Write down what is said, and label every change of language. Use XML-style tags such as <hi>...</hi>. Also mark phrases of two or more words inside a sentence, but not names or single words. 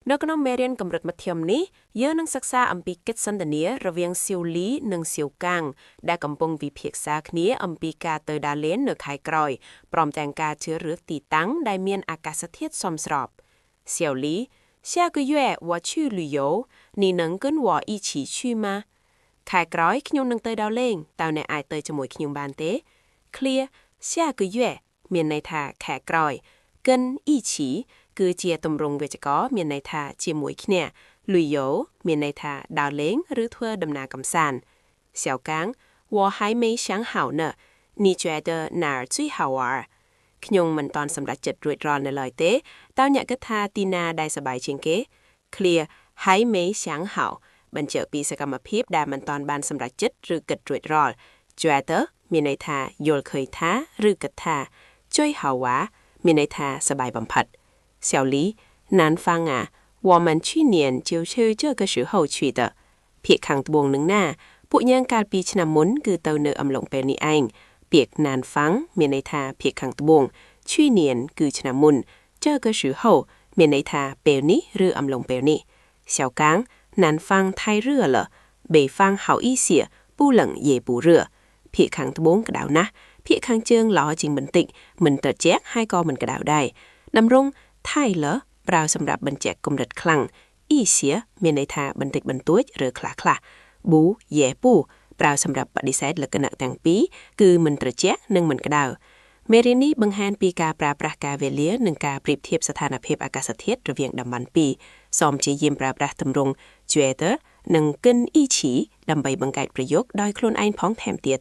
<km>នៅក្នុងមេរៀនកម្រិតមធ្យមនេះយើងនឹងសិក្សាអំពីកិច្ចសន្ទនារវាងសៀវលីនិងសៀវកាំងដែលកំពុងពិភាក្សាគ្នាអំពីការទៅដើរលេងនៅខែក្រោយព្រមទាំងការជ្រើសរើសទីតាំងដែលមានអាកាសធាតុសមស្របសៀវលី</km> <zh>下个月我去旅游你能跟我一起去吗</zh> <km>ខែក្រោយខ្ញុំនឹងទៅដើរលេងតើអ្នកអាចទៅជាមួយខ្ញុំបានទេ Clear</km> <zh>下个</zh> <km>月មានន័យថាខែក្រោយ</km> <zh>跟一起</zh> <km>គឺជាទម្រង់វេយ្យាករណ៍មានន័យថាជាមួយគ្នាលុយយោមានន័យថាដើរលេងឬធ្វើដំណើរកម្សាន្ត</km> <zh>小刚我还没想好呢你觉得哪儿最好玩</zh> <km>ខ្ញុំមិនតាន់សម្រេចចិត្តរួចរាល់នៅឡើយទេតើអ្នកគិតថាទីណាដែលសប្បាយជាងគេ Clear 还</km> <zh>没想好</zh> <km>បញ្ជាក់ពីសកម្មភាពដែលមិនតាន់បានសម្រេចចិត្តឬគិតរួចរាល់觉得មានន័យថាយល់ឃើញថាឬគិតថា</km> <zh>最好玩</zh> <km>មានន័យថាសប្បាយបំផុត</km> <zh>小黎南方啊我们去年就是这个时候去的</zh> <km>ភាគខាងត្បូងនឹងណាពួកយើងកាលពីឆ្នាំមុនគឺទៅនៅអំឡុងពេលនេះឯងពាក្យ南方មានន័យថាភាគខាងត្បូង去年គឺឆ្នាំមុន</km> <zh>这个时</zh> <km>候មានន័យថាពេលនេះឬអំឡុងពេលនេះ</km> <zh>小刚南方太热了北方好一些不冷也不热</zh> <km>ភាគខា ងត្បូងក្តៅណាស់ភាគខាងជើងល្អជាងបន្តិចមិនត្រជាក់ហើយក៏មិនក្តៅដែរតម្រងថៃលប្រើ សម្រាប់បញ្ជាក់កម្រិតខ្លាំងអ៊ីសៀមានន័យថាបន្តិចបន្តួចឬខ្លះៗប៊ូយេពូប្រើសម្រាប់បដិសេធលក្ខណៈទាំងពីរគឺមិនត្រជាក់និងមិនក្តៅមេរៀននេះបង្ហាញពីការប្រើប្រាស់កាលវេលានិងការប្រៀបធៀបស្ថានភាពអាកាសធាតុរវាងតំបន់ពីរសូមព្យាយាមប្រើប្រាស់ទម្រង់觉得និង</km> <zh>跟一起</zh> <km>ដើម្បីបង្កើតប្រយោគដោយខ្លួនឯងផងថែមទៀត</km>